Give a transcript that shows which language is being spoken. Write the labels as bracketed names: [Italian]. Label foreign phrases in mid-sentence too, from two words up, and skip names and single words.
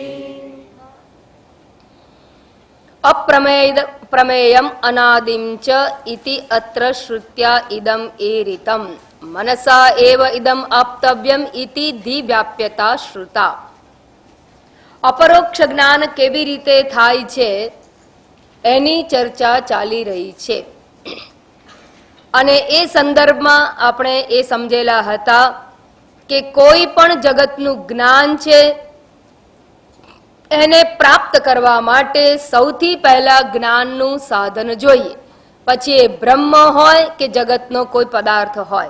[Sanskrit] अप्रमेयम् अनादिं च इति अत्र श्रुत्या इदम् ईरितम् मनसा एव इदम् आप्तव्यम् इति दिव्याप्यता श्रुता। [Gujarati] अपरोक्ष જ્ઞાન કેવી રીતે થાય છે એની ચર્ચા ચાલી રહી છે અને એ સંદર્ભમાં આપણે એ સમજેલા હતા કે કોઈ પણ જગતનું જ્ઞાન છે એને પ્રાપ્ત કરવા માટે સૌથી પહેલા જ્ઞાનનું સાધન જોઈએ, પછી એ બ્રહ્મ હોય કે જગતનો કોઈ પદાર્થ હોય.